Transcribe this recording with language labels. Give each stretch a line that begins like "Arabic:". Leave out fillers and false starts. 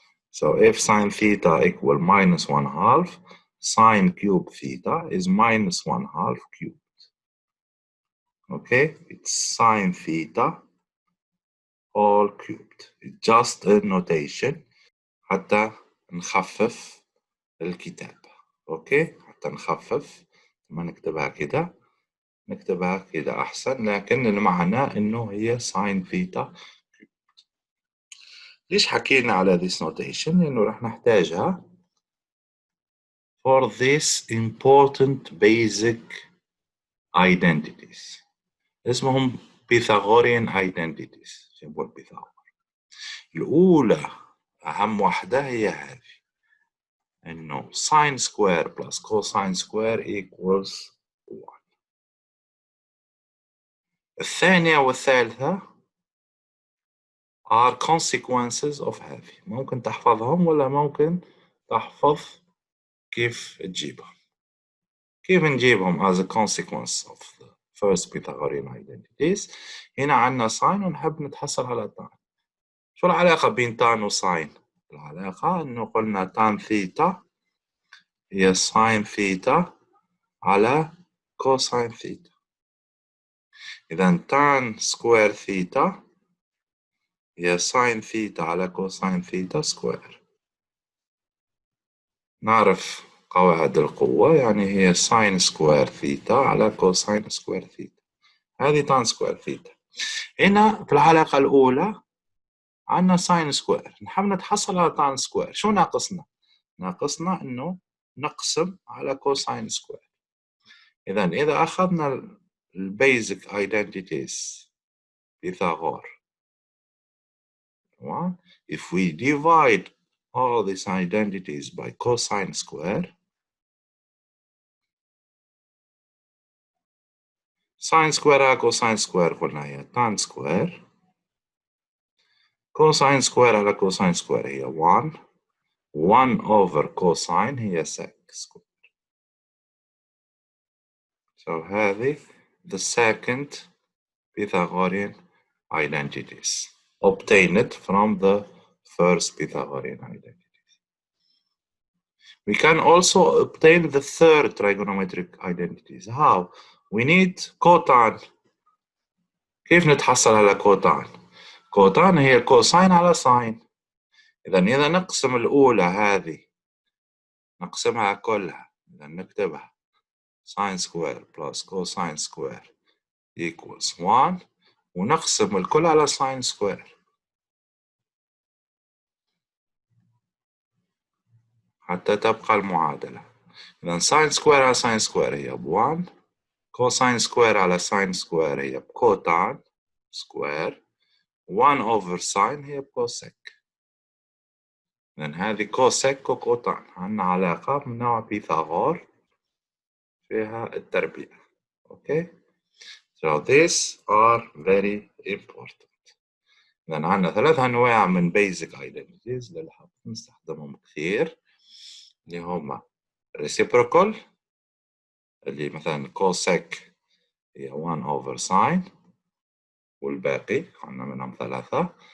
English: So if sine theta equal minus 1/2, sine cube theta is minus 1/2 cubed. Okay, it's sine theta all cubed. It's just a notation
Arabic: حتى نخفف الكتابة. اوكي، حتى نخفف ما نكتبها كده، نكتبها كده احسن، لكن المعنى انه هي ساين ثيتا. ليش حكينا على
English: this notation؟
Arabic: لانه راح نحتاجها
English: for this important basic identities
Arabic: اسمهم
English: Pythagorean identities.
Arabic: شو هو البيثاغور؟ الاولى اهم واحدة هي هذه، انه
English: sin square plus cosine square equals 1.
Arabic: الثانية والثالثة
English: are consequences of
Arabic: هذه. ممكن تحفظهم ولا ممكن تحفظ كيف تجيبهم. كيف نجيبهم
English: as a consequence of the first Pythagorean identities؟
Arabic: هنا عندنا sin ونحب نتحصل على tan. شو العلاقة بين tan وساين؟ العلاقة انه قلنا tan ثيتا هي sin ثيتا على cosine ثيتا. إذا tan سكوير ثيتا هي sin ثيتا على cosine ثيتا سكوير. نعرف قواعد القوة، يعني هي sin سكوير ثيتا على cosine سكوير ثيتا. هذه tan سكوير ثيتا. هنا في العلاقة الأولى عندنا sin سكوير، نحب نتحصل على tan سكوير. شو ناقصنا؟ ناقصنا إنه نقسم على cosine سكوير. إذا أخذنا البيزك identities Pythagore.
English: If we divide all these identities by cosine square, sine square على cosine square
Arabic: قلنا هي
English: tan square, cosine square على cosine square هي 1 over cosine هي sec square. So
Arabic: هذه
English: the second Pythagorean identities obtained from the first Pythagorean identities. We can also obtain the third trigonometric identities. How? We need cotan
Arabic: كيف نتحصل على كوتان؟ كوتان هي الكوساين على ساين. إذا نقسم الأولى هذه، نقسمها كلها، إذا نكتبها ساين سكوير بلس كوساين سكوير
English: equals 1،
Arabic: ونقسم الكل على ساين سكوير حتى تبقى المعادلة. إذا ساين سكوير على ساين سكوير هي ب1، كوساين سكوير على ساين سكوير هي بكوتان سكوير، 1 over ساين هي بكوسيك. لأن هذه كوسيك وكوتان عندنا علاقة من نوع بيثاغور فيها التربيع.
English: Okay, so these are very important.
Arabic: لأن عندنا 3 أنواع من basic identities للحفظ نستخدمهم كثير، اللي هما reciprocal اللي مثلا كوسيك هي 1 over ساين، والباقي عندنا منهم 3.